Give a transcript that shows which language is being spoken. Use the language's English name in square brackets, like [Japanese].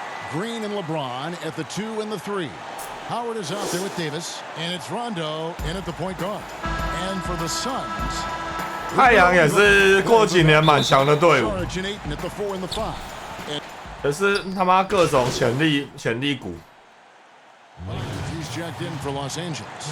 [English] Green and LeBron at the 2 and the 3. Howard is out there with Davis, and it's Rondo in at the point guard. And for the Suns, [Chinese] 太阳也是过几年蛮强的队伍， [English] originating at the 4 and the 5. [Chinese] 可是他妈各种潜力股。 [English] He's jacked in for Los Angeles.